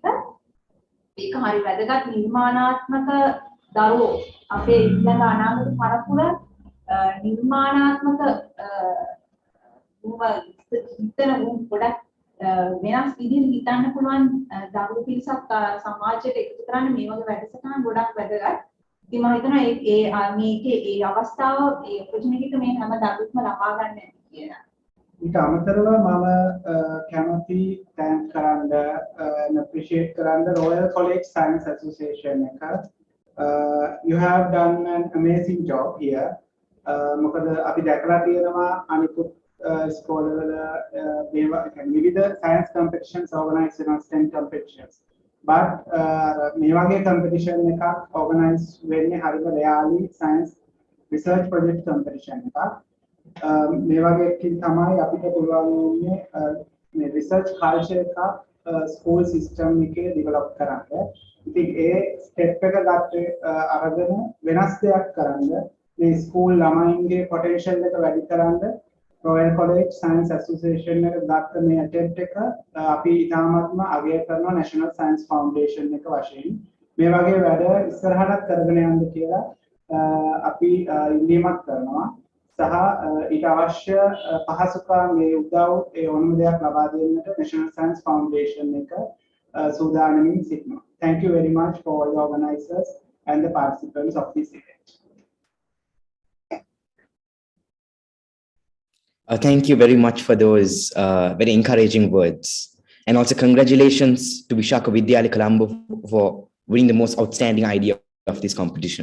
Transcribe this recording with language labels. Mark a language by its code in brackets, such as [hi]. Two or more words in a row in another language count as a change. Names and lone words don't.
[si] ඒක හරි වැදගත් නිර්මාණාත්මක දරුවෝ අපේ ඊළඟ අනාගත පරපුර නිර්මාණාත්මක හිතන ගොඩක් වෙනස් විදිහට හිතන්න පුළුවන් දරුවෝ පිරිසක් සමාජයට එකතු කරන්න මේ වගේ වැඩසටහන් ගොඩක් වැදගත්. ඉතින් මම හිතනවා මේකේ ඒ අවස්ථාව ඒ ඔපචුනිටි එක මේ හැම දරුවෙක්ම ලබා ගන්න ඇති කියලා. ඊට අමතරව මම කැමති thank කරන්න appreciate කරන්න Royal College Science Association එක [en] you have done an amazing job here [si] මොකද අපි දැකලා තියෙනවා අනිකුත් ස්කෝලවල මේවා විවිධ [en] science competitions organize [si] වෙනවා [en] STEM competitions but [si] මේ වගේ competition එකක් organize වෙන්නේ හරිම [en] rarely science research project competition [si] එකක් මේ වගේ තමයි අපිට පුළුවන් වුණේ මේ [en] research culture [si] එකක් [en] school system [si] එකේ ඩෙවලොප් කරන්න. ඉතින් ඒ ස්ටෙප් එක ගත්තේ අරගෙන වෙනස් දෙයක් කරන්න මේ ස්කූල් ළමයින්ගේ පොටෙන්ෂල් එක වැඩි කරන්න Royal College Science Association එක ගත්ත මේ attempt එක අපි ඉතාමත්ම අගය කරනවා National Science Foundation එක වශයෙන්. මේ වගේ වැඩ ඉස්සරහට කරගෙන යන්න කියලා අපි ඉල්ලීමක් කරනවා. සහ ඊට අවශ්‍ය පහසුකම් මේ උදව් ඒ ඕනම දෙයක් ලබා දෙන්නට National Science Foundation එක සූදානමින් සිටිනවා. [en] Thank you very much for all the organizers and the participants of this event. Thank you very much for those very encouraging words. And also congratulations to Vishaka Vidyalaya Colombo for winning the most outstanding idea of this competition.